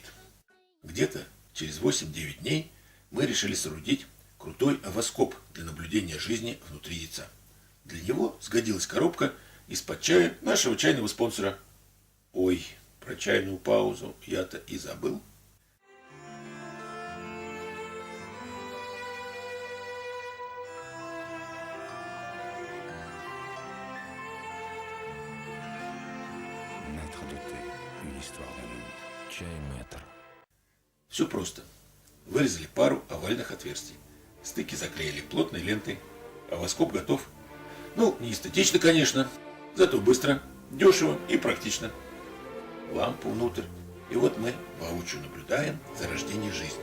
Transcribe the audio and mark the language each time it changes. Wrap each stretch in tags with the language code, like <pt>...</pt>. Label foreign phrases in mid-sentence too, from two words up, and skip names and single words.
<ru>Где-то через 8-9 дней мы решили соорудить крутой овоскоп для наблюдения жизни внутри яйца. Для него сгодилась коробка из-под чая нашего чайного спонсора. Ой, про чайную паузу я-то и забыл.</ru> <fr>Maître de thé, une histoire d'amour.</fr> <ru>Чай мэтр. Все просто. Вырезали пару овальных отверстий. Стыки заклеили плотной лентой. Овоскоп готов. Ну, не эстетично, конечно, зато быстро, дешево и практично. Лампу внутрь. И вот мы воочию наблюдаем за рождением жизни.</ru>